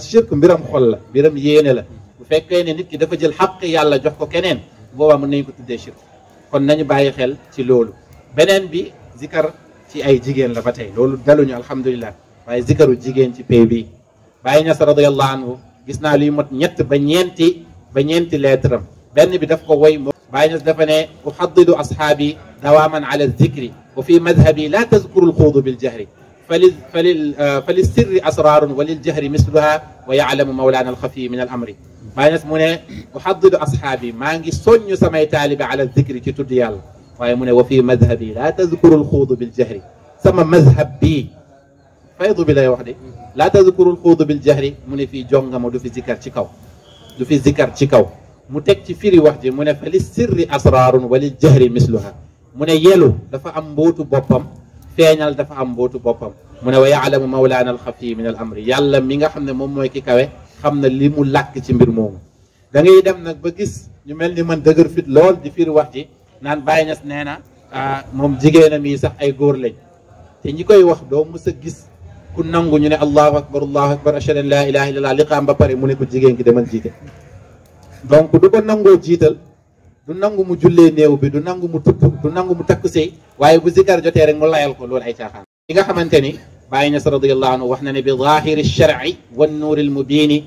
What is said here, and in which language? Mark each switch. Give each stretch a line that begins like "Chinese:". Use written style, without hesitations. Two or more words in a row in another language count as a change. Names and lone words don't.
Wolof: que shirk mbiram xol la mbiram yéene la bu fekkee ne nit ki dafa jël xaq yàlla jox ko keneen boobaa mën nañu ko tuddee shirk kon nañu bàyyi xel ci loolu beneen bi zikar ci ay jigéen la ba tey loolu daluñu alhamdulilah waaye zikaru jigéen ci pay bi Baye Niass
Arabic: رضي الله عنه
Wolof: gis naa luy mot ñett ba ñeenti lettre am benn bi daf ko woy Baye Niass dafa ne
Arabic: أحض أصحابي دوما على الذكر وفي مذهبي لا تذكر الخوض بالجهر فللسر أسرار وللجهر مثلها ويعلم مولانا الخفي من الأمر
Wolof: Baye Niass mu ne
Arabic: أحضر أصحابي
Wolof: maa ngi soññ samay taalibe
Arabic: على الذكر
Wolof: ci tudd yàlla waaye mu ne
Arabic: وفي مذهبي لا تذكر الخوض بالجهر
Wolof: sama mazhab bii faydu bi lay wax de
Arabic: لا تذكر الخوض بالجهر
Wolof: mu ne fii jongama du fi zikar ci kaw mu teg ci firi wax ji mu ne
Arabic: فللسر أسرار وللجهر مثلها
Wolof: mu ne yelu dafa am mbootu boppam feeñal dafa am mbootu boppam mu ne
Arabic: ويعلم مولانا الخفي من الأمر
Wolof: yàlla mi nga xam ne moom mooy ki kawe xam na li mu làkk ci mbir moomu da ngay dem nag ba gis ñu mel ni man dëgër fit lool di fiir wax ji naan Baye Niass nee na moom jigéenam yi sax ay góor lañ te ñi koy wax doo mës a gis ku nangu ñu ne
Arabic: الله أكبر أشهد أن لا إله إلا الله
Wolof: liqaam ba pare mu ne ko jigéen gi demal jiite donc du ko nangoo jiital du nangu mu jullee néew bi du nangu mu tudd du nangu mu takku sëy waaye bu zikar jotee rek mu layal ko loolu ay caaxaan li nga xamante ni Baye Niass
Arabic: رضي الله عنه
Wolof: wax na ne
Arabic: بظاهر الشرع والنور المبين